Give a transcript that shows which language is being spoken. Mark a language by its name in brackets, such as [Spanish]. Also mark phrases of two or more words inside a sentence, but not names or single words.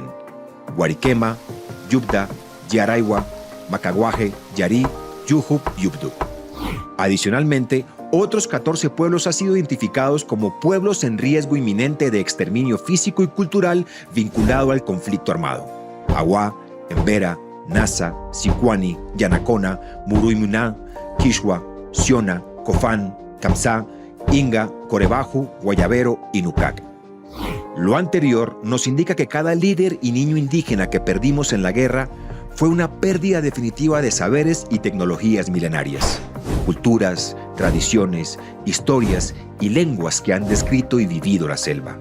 [Spanish] Guariquema, Yubda, Yaraywa, Macaguaje, Yarí, Yujup y Ubdu. Adicionalmente, otros 14 pueblos han sido identificados como pueblos en riesgo inminente de exterminio físico y cultural vinculado al conflicto armado. Aguá, Embera, Nasa, Sicuani, Yanacona, Muruimuná, Quixua, Siona, Cofán, Camsá, Inga, Corebaju, Guayabero y Nucac. Lo anterior nos indica que cada líder y niño indígena que perdimos en la guerra fue una pérdida definitiva de saberes y tecnologías milenarias, culturas, tradiciones, historias y lenguas que han descrito y vivido la selva.